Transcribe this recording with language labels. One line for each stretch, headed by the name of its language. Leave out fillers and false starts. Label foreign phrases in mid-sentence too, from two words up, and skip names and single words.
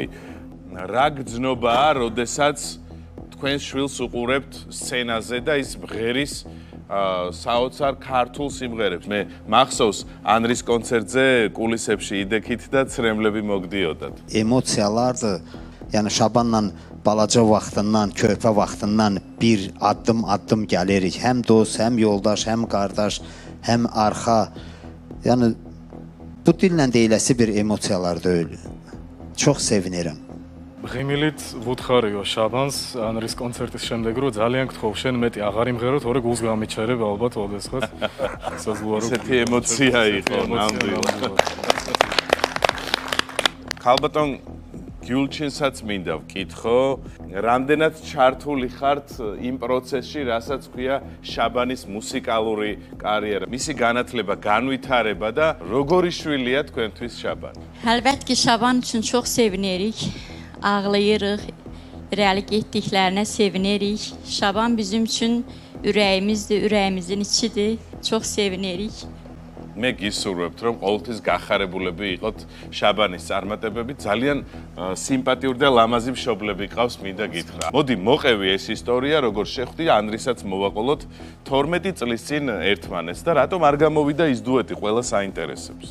Georgian: რა გძნობაა, როდესაც თქვენ შვილს უყურებთ სცენაზე და ის მღერის საოცარ ქართულ სიმღერებს. მე მახსოვს ანრის კონცერტზე კულისებში იდექით და ცრემლები მოგდიოდათ.
Azerbaijani: ემოციალარ, yani შაბანან balaca vaxtından, körpə vaxtından bir addım gəlirik. Həm dost, həm yoldaş, həm qardaş, həm arxa. Yəni bu dillə deyiləsi bir emosiyalar deyil. Çox sevinirəm.
Georgian: ღიმილით ვუთხარიო შაბანს ანრის კონცერტის შემდეგ რომ ძალიან გთხოვ შენ მეტი აღარ იმღეროთ, თორე გულს გამიჩერებ ალბათ ოდესღაც. შესაძლოა რომ ესეთი ემოცია იყო ნამდვილად. ქალბატონ გიულჩინსაც მინდა ვკითხო, რამდენად ჩართული ხართ იმ პროცესში, რასაც ქვია შაბანის მუსიკალური კარიერა. მისი განათლება, განვითარება და როგორი შვილია თქვენთვის შაბანი?
Azerbaijani: Əlbəttə ki, Şaban üçün çox sevinirik. Ağlayırıq, irəli getdiklərinə sevinirik. Şaban bizim üçün ürəyimizdir, ürəyimizin içidir. Çox sevinirik.
Georgian: მე გისურვებთ, რომ ყოველთვის გახარებულები იყოთ შაბანის წარმატებები, ძალიან სიმპათიური და ლამაზი მშობლები ყავს, მინდა გითხრა. მოდი, მოყევი ეს ისტორია, როგორ შეხვდი ანრისაც მოვაყოლოთ 12 წლის წინ ერთმანეთს და რატომ არ გამოვიდა ის დუეტი, ყველა საინტერესებს.